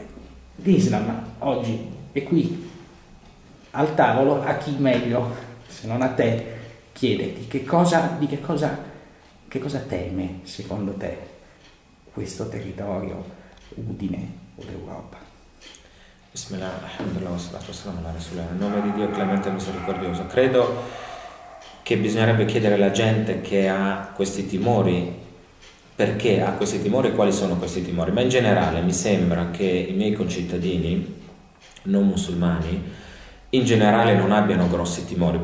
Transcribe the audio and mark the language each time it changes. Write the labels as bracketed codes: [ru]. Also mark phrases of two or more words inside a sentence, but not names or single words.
[it] L'Islam oggi è qui al tavolo, a chi meglio se non a te chiederti che cosa teme secondo te questo territorio, Udine o l'Europa? [ar] بسم الله، الحمد لله، والصلاة والسلام على رسول الله. [it] In nome di Dio clemente e misericordioso, credo che bisognerebbe chiedere alla gente che ha questi timori perché ha questi timori e quali sono questi timori, ma in generale mi sembra che i miei concittadini non musulmani in generale non abbiano grossi timori.